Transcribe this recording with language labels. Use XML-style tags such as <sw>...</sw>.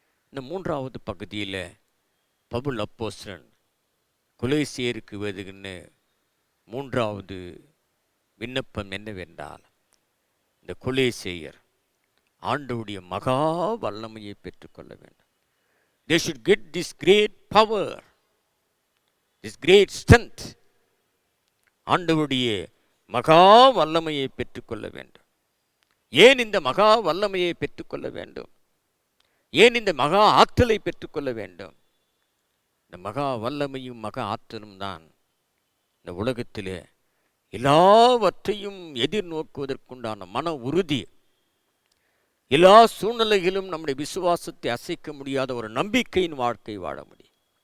<ta>இந்த மூன்றாவது பகுதியில் பவுல் அப்போஸ்தலன் கொலோசியருக்கு எழுதுகின்ற மூன்றாவது விண்ணப்பம் என்னவென்றால், இந்த கொலோசியர் ஆண்டவருடைய மகா வல்லமையை பெற்றுக்கொள்ள வேண்டும்.</ta> <en>They should get this great power, this great strength.</en> <ta>ஆண்டவருடைய மகா வல்லமையை பெற்றுக்கொள்ள வேண்டும். ஏன் இந்த மகா வல்லமையை பெற்றுக்கொள்ள வேண்டும்? ஏன் இந்த மகா ஆற்றலை பெற்றுக்கொள்ள வேண்டும்? இந்த மகா வல்லமையும் மகா ஆற்றலும் தான் இந்த உலகத்திலே எல்லாவற்றையும் எதிர்நோக்குவதற்குண்டான மன உறுதி, எல்லா சூழ்நிலைகளிலும் நம்முடைய விசுவாசத்தை அசைக்க முடியாத ஒரு நம்பிக்கையின் வாழ்க்கை வாழ முடியும்.</ta>